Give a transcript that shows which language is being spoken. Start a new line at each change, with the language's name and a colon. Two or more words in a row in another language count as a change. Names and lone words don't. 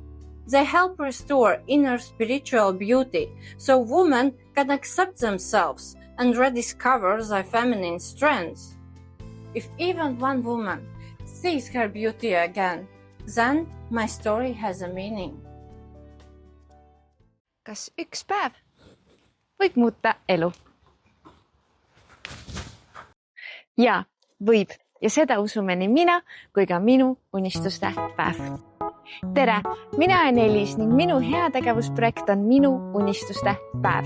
English: They help restore inner spiritual beauty so women can accept themselves and rediscover their feminine strengths. If even one woman sees her beauty again, then my story has a meaning.
Estonian: Kas üks päev võib muuta elu? Jaa, võib. Ja seda usume nii mina kui ka minu unistuste päev. Tere, mina olen Elis ning minu heategevusprojekt on Minu unistuste päev.